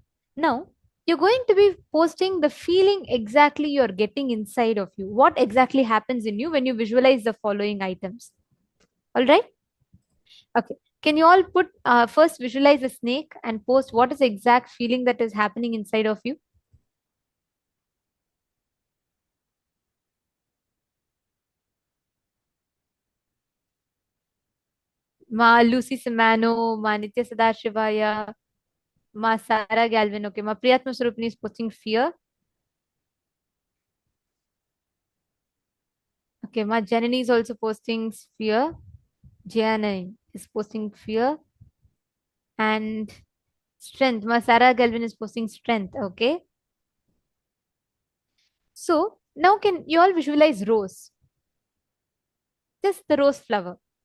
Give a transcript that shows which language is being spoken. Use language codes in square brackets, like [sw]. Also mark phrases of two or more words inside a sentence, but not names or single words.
[en] Now, you're going to be posting the feeling exactly you're getting inside of you. What exactly happens in you when you visualize the following items? All right. Okay. Can you all put first visualize a snake and post what is the exact feeling that is happening inside of you? Ma Lucy Simano, Ma Nitya Sadashivaya, Ma Sarah Galvin. Okay. Ma Priyatma Surupini is posting fear. Okay. Ma Janani is also posting fear. Janani is posting fear. And strength. Ma Sarah Galvin is posting strength. Okay. So now can you all visualize rose? Just the rose flower.